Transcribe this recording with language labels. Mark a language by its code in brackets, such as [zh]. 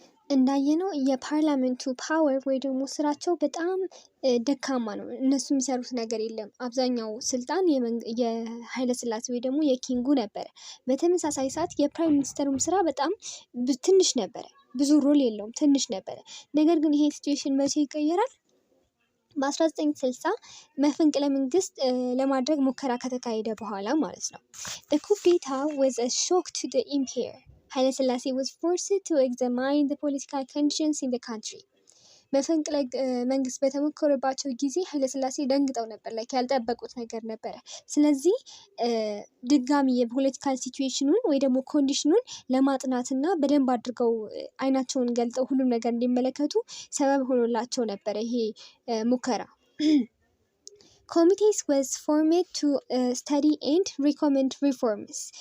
[am] እንዳየነው የፓርላመንቱ ፓወር ወይ ደግሞ ስራቸው በጣም ደካማ ነው። እነሱ የሚሰሩት ነገር የለም። አብዛኛው ስልጣን የኃይለ ሥላሴ ወይ ደግሞ የኪንጉ ነበረ። በተመሳሳይ ሰዓት የፕራይም ሚኒስተሩም ስራ በጣም ትንሽ ነበረ። ብዙ ሮል የለውም፣ ትንሽ ነበረ። ነገር ግን ይሄ ሲቹዌሽን መቼ ይቀየራል? በ1960 መፈንቅለ መንግስት ለማድረግ ሙከራ ከተካሄደ በኋላ ማለት ነው። [en] The coup d'etat was a shock to the empire. ኃይለ ሥላሴ was forced to examine the political conditions in the country. [am] መፈንቅለ መንግስት በተሞከረባቸው ጊዜ ኃይለ ሥላሴ ደንግጠው ነበር። ያልጠበቁት ነገር ነበረ። ስለዚህ ድጋሚ የፖለቲካል ሲቹዌሽኑን ወይ ደግሞ ኮንዲሽኑን ለማጥናትና በደንብ አድርገው አይናቸውን ገልጠው ሁሉም ነገር እንዲመለከቱ ሰበብ ሆኖላቸው ነበረ ይሄ ሙከራ። ኮሚቴስ [en] was formed to study and recommend reforms.